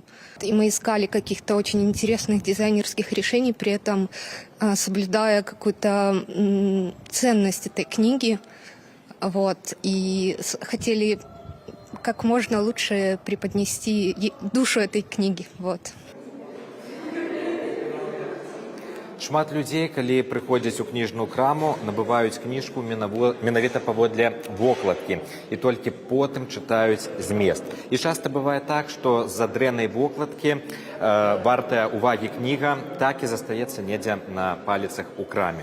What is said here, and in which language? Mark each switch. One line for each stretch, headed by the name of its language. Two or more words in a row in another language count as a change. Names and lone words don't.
Russian: И мы искали каких-то очень интересных дизайнерских решений, при этом соблюдая какую-то ценность этой книги. Вот, и хотели как можно лучше преподнести душу этой книги. Вот.
Belarusian: Шмат людзей, калі прыходзяць у кніжную краму, набываюць кніжку менавіта паводле вокладкі і толькі потым чытаюць змест. І часта бывае так, што з-за дрэннай вокладкі вартая увагі кніга так і застаецца недзе на паліцах у краме.